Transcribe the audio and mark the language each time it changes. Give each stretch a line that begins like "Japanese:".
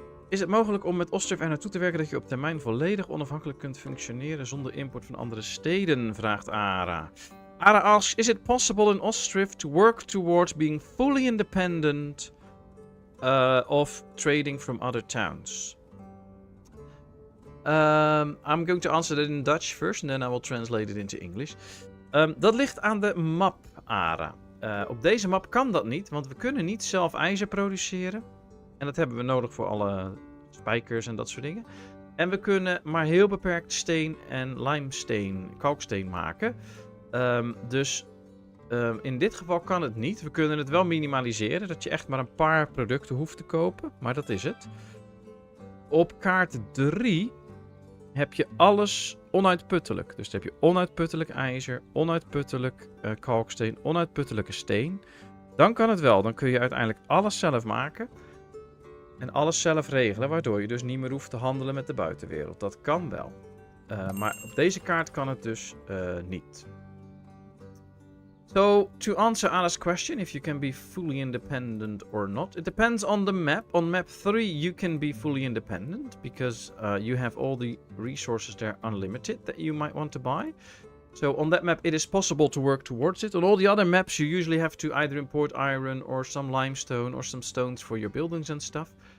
Dutch: Is het mogelijk om met Ostriv er naartoe te werken dat je op termijn volledig onafhankelijk kunt functioneren zonder import van andere steden? Vraagt Ara.
English: Ara asks, is it possible in Ostriv to work towards being fully independent of trading from other towns? I'm going to answer that in Dutch first, and then I will translate it into English.
Dutch: Dat ligt aan de map, Ara. Op deze map kan dat niet, want we kunnen niet zelf ijzer produceren. En dat hebben we nodig voor alle spijkers en dat soort dingen. En we kunnen maar heel beperkt steen en limesteen, kalksteen maken. Dus in dit geval kan het niet. We kunnen het wel minimaliseren, dat je echt maar een paar producten hoeft te kopen. Maar dat is het. Op kaart 3 heb je alles onuitputtelijk. Dus dan heb je onuitputtelijk ijzer, onuitputtelijk kalksteen, onuitputtelijke steen. Dan kan het wel. Dan kun je uiteindelijk alles zelf maken. En alles zelf regelen, waardoor je dus niet meer hoeft te handelen met de buitenwereld. Dat kan wel. Maar op deze kaart kan het dus niet.
English: So, to answer Anna's question, if you can be fully independent or not, it depends on the map. On map 3, you can be fully independent because you have all the resources there unlimited that you might want to buy. So on that map, it is possible to work towards it. On all the other maps, you usually have to either import iron or some limestone or some stones for your buildings and stuff.